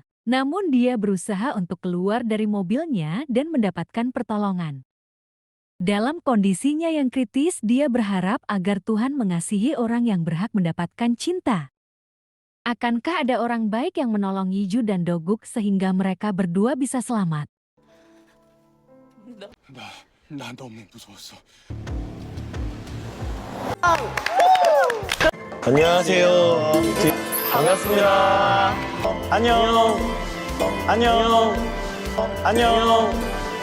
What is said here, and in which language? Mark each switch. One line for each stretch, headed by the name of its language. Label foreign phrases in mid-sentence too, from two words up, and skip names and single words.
Indonesian: Namun dia berusaha untuk keluar dari mobilnya dan mendapatkan pertolongan. Dalam kondisinya yang kritis, dia berharap agar Tuhan mengasihi orang yang berhak mendapatkan cinta. Akankah ada orang baik yang menolong Yiju dan Doguk sehingga mereka berdua bisa selamat?
Korean: 나 너무 무서웠어. 안녕하세요. 반갑습니다. 안녕. 안녕. 안녕.